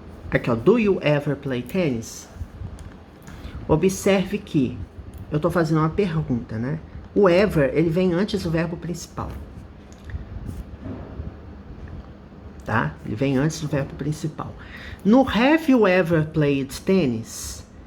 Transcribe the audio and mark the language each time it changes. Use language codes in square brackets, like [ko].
[pt] Aqui, ó, [en] do you ever play tennis? [pt] Observe que eu tô fazendo uma pergunta, né? O ever, ele vem antes do verbo principal. Tá? Ele vem antes do verbo principal. No [en] have you ever played tennis?